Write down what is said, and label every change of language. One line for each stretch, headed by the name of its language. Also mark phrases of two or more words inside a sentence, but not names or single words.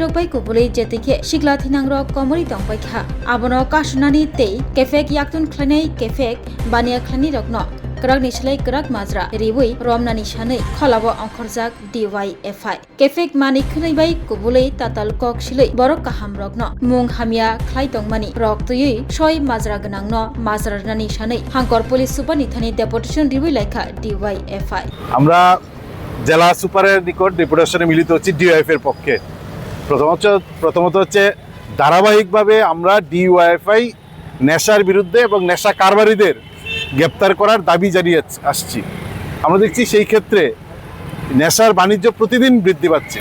Kok Borok: rokbai kubuli jetike sigla thinang rok komori tongbai kha abono kashnani tei kefek yaktun klanai kefek bania klanai rokno krak nislai krak mazra riwi romnani sanai kholabo ongkhorjak DYFI kefek mani khni bai kubuli tatal kok silai borok kaham rokno mung hamia khlai tongmani rok tuyui soi mazra ganangno mazra nani sanai hankor
English: police super
Kok Borok: nithani deputation riwi laika DYFI
Bangla: আমরা জেলা সুপারের নিকট ডেপুটেশনে মিলিত হচ্ছি ডিওয়াইএফ এর পক্ষে। প্রথমত হচ্ছে ধারাবাহিকভাবে আমরা ডিওয়াইএফআই নেশার বিরুদ্ধে এবং নেশা কারবারিদের গ্রেপ্তার করার দাবি জানিয়ে আসছি। আমরা দেখছি সেই ক্ষেত্রে নেশার বাণিজ্য প্রতিদিন বৃদ্ধি পাচ্ছে।